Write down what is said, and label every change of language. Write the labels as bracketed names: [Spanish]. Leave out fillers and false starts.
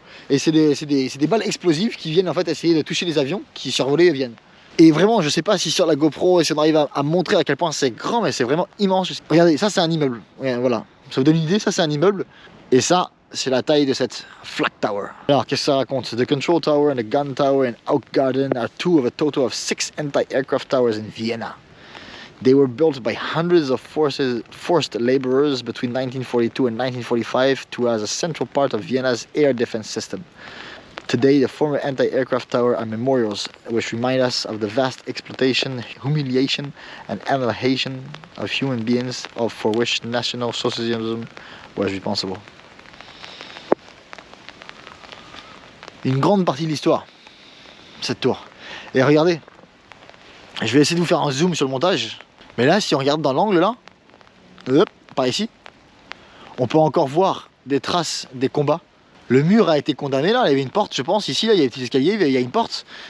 [French] Et c'est des balles explosives qui viennent en fait essayer de toucher les avions qui survolaient Vienne. Et vraiment, je sais pas si sur la GoPro, si on arrive à montrer à quel point c'est grand, mais c'est vraiment immense. Regardez, ça c'est un immeuble. Ouais, voilà, ça vous donne une idée, ça c'est un immeuble. Et ça, c'est la taille de cette Flak Tower. Alors, qu'est-ce que ça raconte? [English] The Control Tower and the Gun Tower in Outgarden are two of a total of 6 anti-aircraft towers in Vienna. They were built by hundreds of forced laborers between 1942 and 1945 to as a central part of Vienna's air defense system. Today, the former anti-aircraft tower are memorials which remind us of the vast exploitation, humiliation and annihilation of human beings for which National Socialism was responsible. [French] Une grande partie de l'histoire, cette tour. Et regardez, je vais essayer de vous faire un zoom sur le montage. Mais là, si on regarde dans l'angle là, hop, par ici, on peut encore voir des traces des combats. Le mur a été condamné là, il y avait une porte, je pense. Ici, là, il y a des petits escaliers, il y a une porte.